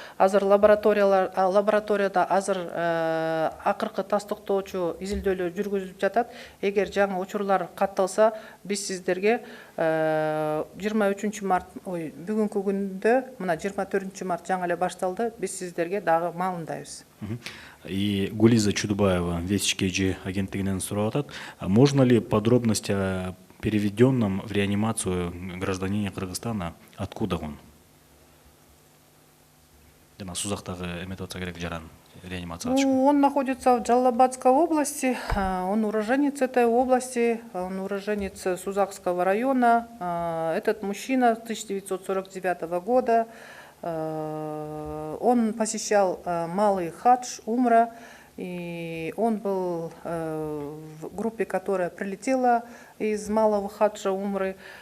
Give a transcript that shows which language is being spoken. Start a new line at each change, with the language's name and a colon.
Kyrgyz: Азыр лабораторияда азыр акыркы тастыктоочу изилдөөлөр жүргүзүлүп жатат. Эгер жаңы учурлар катталса, биз сиздерге 23 март, бүгүнкү күндө, мына 24 март жаңы эле башталды, биз сиздерге дагы маалымдайбыз. И Гулиза Чудубаева, Вестник KG агенттигинен сурап атат.
Russian: Можно ли подробности о переведенном в реанимацию гражданине Кыргызстана, откуда он?
Kyrgyz: Сузактагы эметип атса керек жаран реанимация.
Russian: Он находится в Джалалабадской области, он уроженец этой области, он уроженец Сузакского района. Этот мужчина 1949 года, он посещал Малый хадж, Умра, и он был в группе, которая прилетела из Малого хаджа, Умры.